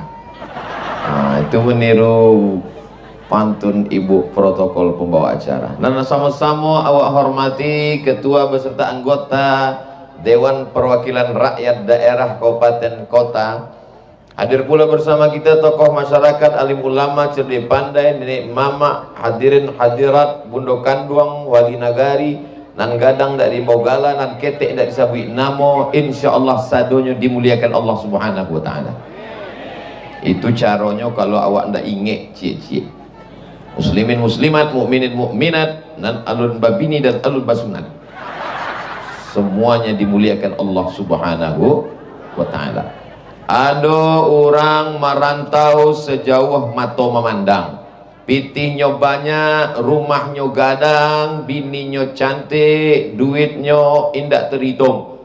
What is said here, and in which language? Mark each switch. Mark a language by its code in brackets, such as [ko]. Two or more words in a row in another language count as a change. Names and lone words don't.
[id] Nah, itu meniru pantun Ibu protokol pembawa acara. Dan sama-sama awak hormati ketua beserta anggota Dewan Perwakilan Rakyat Daerah Kabupaten Kota. Hadir pula bersama kita tokoh masyarakat, alim ulama, cerdik pandai, nenek mama, hadirin hadirat, [min] bundo kanduang, wali nagari, nan gadang dari Mogala, nan ketek dari Sabui Namo. Insyaallah sadonyo dimuliakan Allah [ar] سبحانه و تعالى. [id] Itu caranya kalau awak ndak inget cie-cie. [min] Muslimin muslimat, mukminin mukminat, nan alun babini dan alun basunat. [id] Semuanya dimuliakan Allah [ar] سبحانه و تعالى. [id] Ada orang merantau sejauh mata memandang. [min] Pitihnya banyak, rumahnya gadang, bininya cantik, duitnya indak terhitung.